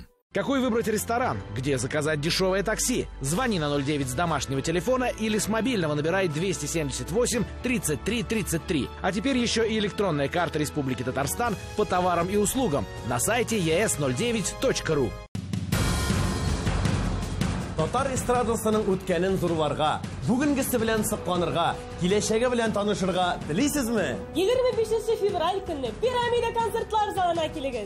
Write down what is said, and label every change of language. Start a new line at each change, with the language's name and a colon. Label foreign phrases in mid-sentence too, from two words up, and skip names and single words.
Russian: Какой выбрать ресторан? Где заказать дешевое такси? Звони на 09 с домашнего телефона или с мобильного набирай 278 33 33. А теперь еще и электронная карта Республики Татарстан по товарам и услугам на сайте es09.ru.
Tatar: Татар эстрадасының үткәнен зурларга, бүгенгесе белән сыкланырга, киләчәге белән танышырга телисезме? 25 февраль көнне Пирамида концертлар залына килегез.